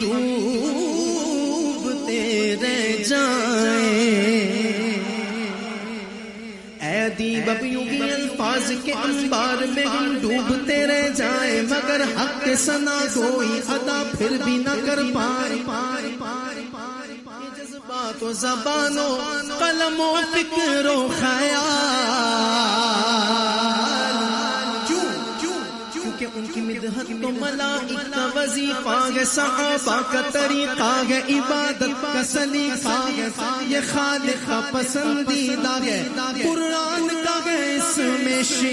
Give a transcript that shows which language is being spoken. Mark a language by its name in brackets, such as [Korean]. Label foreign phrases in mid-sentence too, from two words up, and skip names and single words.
[Urdu] ڈوبتے رہ جائیں، اے ادیب اب یوں ہی الفاظ کے انبار میں ہم ڈوبتے رہ جائیں، مگر حق کے ثنا کوئی ادا پھر بھی نہ کر پائے، جذبات و زبان و قلم و فکر و خیال، کیونکہ ان کی مدحت تو ملائکہ کا وظیفہ ہے، صحابہ کا طریقہ ہے، عبادت کا سلیقہ ہے، یہ خالق کا پسندیدہ ہے، قرآن کا ہے اس میں